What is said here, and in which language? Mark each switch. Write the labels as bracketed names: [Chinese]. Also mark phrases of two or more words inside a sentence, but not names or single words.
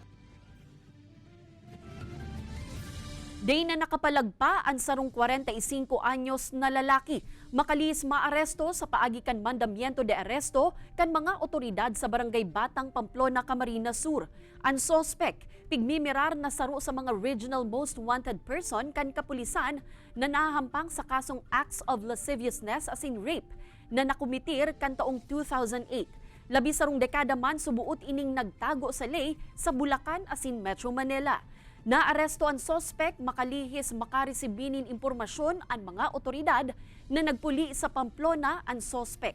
[Bikol] Day na nakapalagpa ang sarong 45 anyos na lalaki. Makalis maaresto sa paagikan [Spanish] mandamiento de aresto [Bikol] kan mga otoridad sa Barangay Batang, Pamplona, Camarines Sur. Ang sospek, pigmimirar na saro sa mga [English] regional most wanted person [Bikol] kan kapulisan na nahahampang sa kasong [English] acts of lasciviousness [Bikol] as in rape na nakumitir kan taong 2008. Labi sarong dekada man subuot ining nagtago sa lay sa Bulacan asin Metro Manila. Naaresto ang sospek makalihis makaresibinin impormasyon ang mga otoridad na nagpuli sa Pamplona ang sospek.